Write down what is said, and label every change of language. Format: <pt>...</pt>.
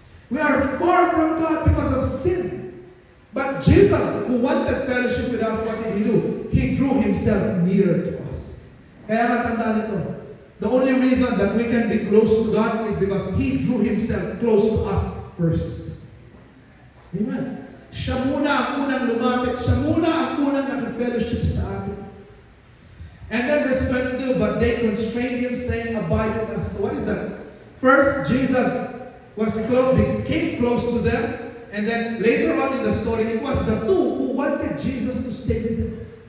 <en>We are far from God because of sin. But Jesus, who wanted fellowship with us, what did He do? He drew Himself near to us.</en> <tl>Kaya nga tandaan ito,</tl> <en>the only reason that we can be close to God is because He drew Himself close to us first. Amen.</en> <tl>Siya muna ang unang lumapit. Siya muna ang unang nag-fellowship sa atin.</tl> <en>And then verse 22, but they constrained Him, saying, abide with us. So what is that? First, Jesus became close to them, and then later on in the story, it was the 2 who wanted Jesus to stay with them.</en>